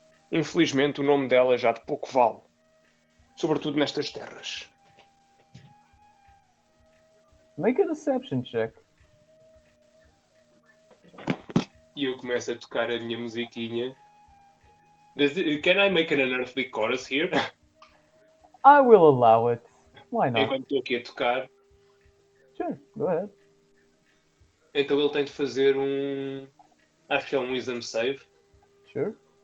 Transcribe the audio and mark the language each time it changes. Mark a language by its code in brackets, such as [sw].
[pt] Infelizmente o nome dela já de pouco vale. Sobretudo nestas terras. [en] Make a deception check. [pt] E eu começo a tocar a minha musiquinha. [en] Can I make an unearthly chorus here? I will allow it. Why not? [pt] Enquanto estou aqui a tocar. [en] Sure, go ahead. [pt] Então ele tem de fazer um... Acho que é um wisdom save. [en] Sure.